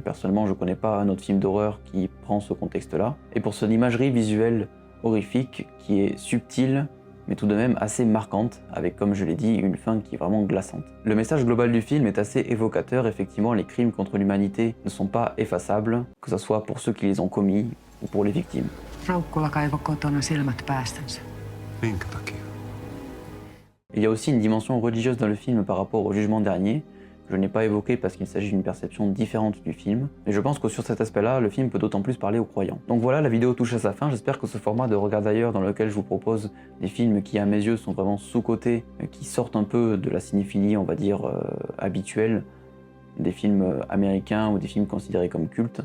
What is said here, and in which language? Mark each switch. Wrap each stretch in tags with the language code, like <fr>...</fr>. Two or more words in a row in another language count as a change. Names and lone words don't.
<fr>Personnellement, je connais pas un autre film d'horreur qui prend ce contexte-là, et pour son imagerie visuelle horrifique qui est subtile, mais tout de même assez marquante, avec, comme je l'ai dit, une fin qui est vraiment glaçante. Le message global du film est assez évocateur. Effectivement, les crimes contre l'humanité ne sont pas effaçables, que ce soit pour ceux qui les ont commis ou pour les victimes.</fr> <fi>Raukkula kaivoi kotona silmät päästänsä. Minkä takia?</fi> <fr>Il y a aussi une dimension religieuse dans le film par rapport au jugement dernier, que je n'ai pas évoqué parce qu'il s'agit d'une perception différente du film, mais je pense que sur cet aspect-là, le film peut d'autant plus parler aux croyants. Donc voilà, la vidéo touche à sa fin. J'espère que ce format de Regard d'ailleurs, dans lequel je vous propose des films qui à mes yeux sont vraiment sous-cotés, qui sortent un peu de la cinéphilie, on va dire, habituelle, des films américains ou des films considérés comme cultes.</fr>